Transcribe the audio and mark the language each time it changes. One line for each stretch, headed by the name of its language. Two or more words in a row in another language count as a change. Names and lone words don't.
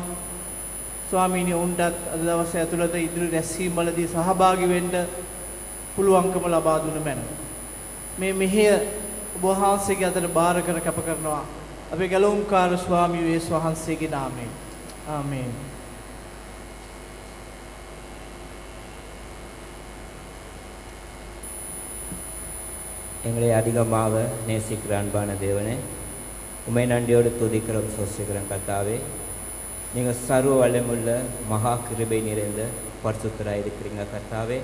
Sinhala: ස්වාමීනි උන්ටත් අද දවසේ ඇතුළත ඉදිරි රැස්වීම් වලදී සහභාගී වෙන්න පුළුවන්කම ලබා දුන්න මැනව. මේ මෙහෙය ඔබ වහන්සේගේ අතට බාර කර කැප කරනවා. අපේ ගැලවුම්කාර ස්වාමී යේසුස් වහන්සේගේ නාමයෙන්. ආමේන්.
Tamil: எங்களை அதிகமாக நேசிக்கிற அன்பான தேவனே, உமை நன்றியோடு துதிக்கிறோம் சோசிக்கிறோம் கர்த்தாவே. நீங்கள் சர்வ வல்லமுள்ள மகா கிருபை நிறைந்த பரிசுத்தராக இருக்கிறீங்க கர்த்தாவே.